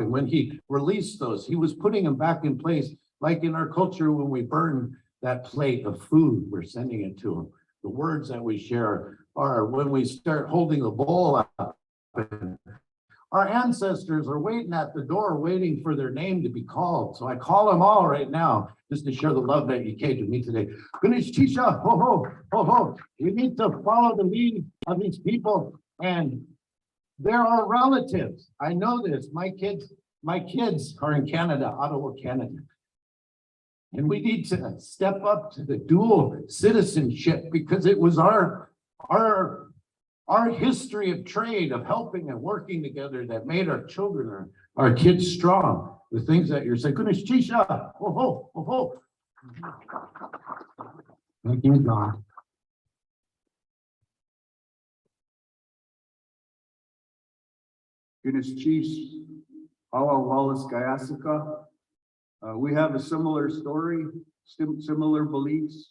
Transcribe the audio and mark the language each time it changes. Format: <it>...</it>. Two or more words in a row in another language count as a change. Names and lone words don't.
<en>And when he released those, he was putting them back in place. Like in our culture, when we burn that plate of food, we're sending it to him. The words that we share are when we start holding the bowl up. Our ancestors are waiting at the door, waiting for their name to be called. So I call them all right now, just to share the love that you gave to me today.</en> <tli>Gunalchéesh, ho, ho, ho, ho.</tli> <en>We need to follow the lead of these people, and they're our relatives. I know this. My kids are in Canada, Ottawa, Canada. And we need to step up to the dual citizenship, because it was our history of trade, of helping and working together, that made our children, our kids strong. The things that you're saying,</en> <tli>Gunalchéesh, ho, ho, ho, ho.</tli> <en>Thank you, John.</en> <tli>Gunalchéesh, Háw'aa Gayasaka.</tli> <en>We have a similar story, similar beliefs.</en>